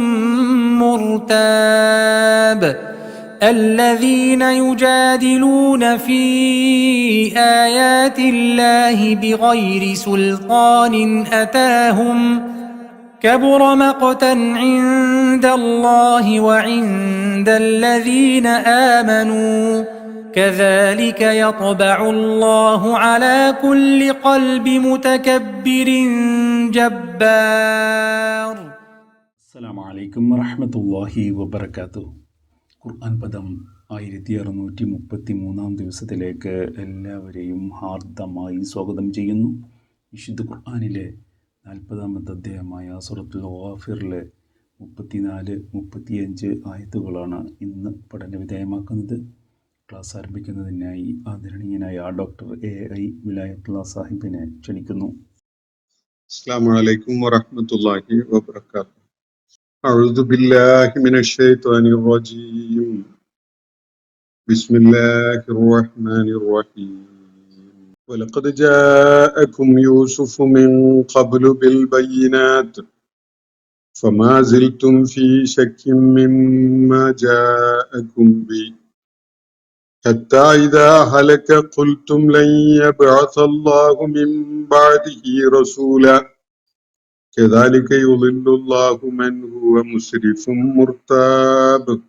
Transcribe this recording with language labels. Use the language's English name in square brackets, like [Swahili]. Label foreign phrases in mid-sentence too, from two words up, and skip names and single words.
[Arabic] مرتاب الذين يجادلون في آيات الله بغير سلطان أتاهم كبر مقتا عند الله وعند الذين آمنوا كذلك يطبع الله على كل قلب متكبر جبار. السلام عليكم ورحمة الله وبركاته. [Malayalam] ഖുർആൻ പദം 1633 ദിവസത്തിലേക്ക് എല്ലാവരെയും ഹാർദമായി സ്വാഗതം ചെയ്യുന്നു. വിശുദ്ധ ഖുർആനിലെ 40-ാമത്തെ അധ്യായമായ സൂറത്തുൽ ഗാഫിറിലെ 34-35 ആയത്തുകളാണ് ഇന്ന് പഠനവിധേയമാക്കുന്നത്. ക്ലാസ് ആരംഭിക്കുന്നതിനായി ആദരണീയനായ ഡോക്ടർ AI വിലായത്തുള്ള സാഹിബിനെ ക്ഷണിക്കുന്നു. [Arabic] السلام عليكم ورحمة الله وبركاته. أعوذ بالله من الشيطان الرجيم. بسم الله الرحمن الرحيم. ولقد جاءكم يوسف من قبل بالبينات فما زلتم في شك مما جاءكم به حتى إذا هلك قلتم لن يبعث الله من بعده رسولا كذلك يضل الله من هو مسرف مرتاب